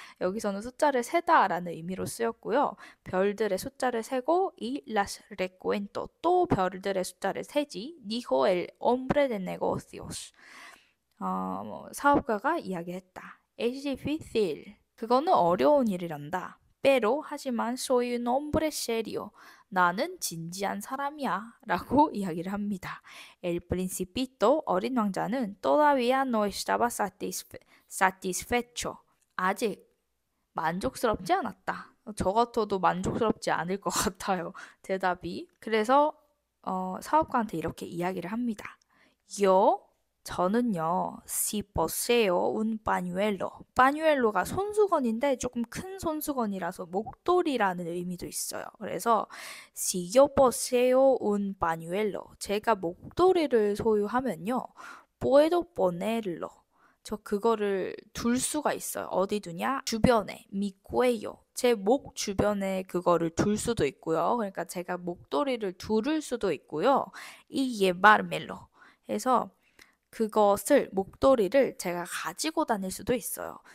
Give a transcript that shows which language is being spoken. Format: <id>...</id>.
<ko>여기서는 숫자를 세다라는 의미로 쓰였고요. 별들의 숫자를 세고</ko> <es>y las recuento</es> <ko>또 별들의 숫자를 세지</ko> <es>dijo el hombre de negocios</es> <ko>사업가가 이야기했다.</ko> <es>Es difícil</es> <ko>그거는 어려운 일이란다. pero 하지만</ko> <es>soy un hombre serio</es> <ko>나는 진지한 사람이야 라고 이야기를 합니다.</ko> <es>El principito</es> <ko>어린 왕자는</ko> <es>todavía no estaba satisfecho</es> <ko>아직 만족스럽지 않았다. 저 같아도 만족스럽지 않을 것 같아요. 대답이. 그래서 사업가한테 이렇게 이야기를 합니다.</ko> <es>저는요, si poseo un pañuelo.</es> <ko>pañuelo가 손수건인데 조금 큰 손수건이라서 목도리라는 의미도 있어요.</ko> <es>그래서 si yo poseo un pañuelo.</es> <ko>제가 목도리를 소유하면요,</ko> <es>puedo ponerlo.</es> <ko>저 그거를 둘 수가 있어요. 어디 두냐? 주변에 미꾸에요. 제 목 주변에 그거를 둘 수도 있고요. 그러니까 제가 목도리를 두를 수도 있고요. 이 예바르멜로 해서 그것을 목도리를 제가 가지고 다닐 수도 있어요.</ko>